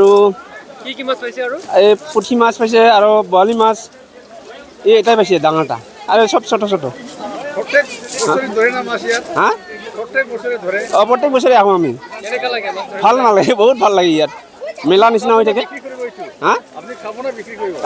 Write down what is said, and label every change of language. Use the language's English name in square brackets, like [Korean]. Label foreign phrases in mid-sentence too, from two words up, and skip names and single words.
[Assamese] কি মাছ পাইছে আৰু এই পুঠি মাছ পাইছে আৰু বৰালি মাছ এই এটাই পাইছে ডাঙৰটা আৰু সব ছোট [Bangla] প্রত্যেক বছরে ধরে না মাছ ইয়াত হা প্রত্যেক বছরে ধরে [Assamese] প্ৰত্যেক বছৰে আহোঁ আমি ভাল নালাগে বহুত ভাল লাগে ইয়াত মেলা নিচিনা হৈ থাকে হা [Bangla] আপনি খাবো না বিক্রি করব